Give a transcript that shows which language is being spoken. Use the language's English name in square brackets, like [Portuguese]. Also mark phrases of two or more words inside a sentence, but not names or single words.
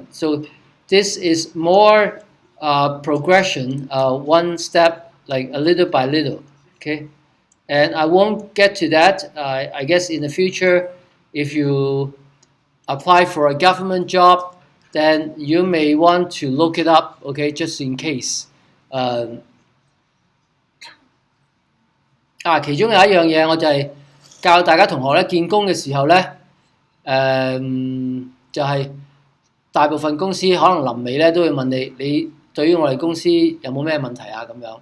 [English] So this is more progression, one step, like a little by little, okay? And I won't get to that. I guess in the future, if you apply for a government job, then you may want to look it up, okay, just in case. [Cantonese] 其中有一樣嘢我就係教大家同學咧見工嘅時候咧，就係大部分公司可能臨尾咧都會問你對於我哋公司有冇咩問題啊咁樣。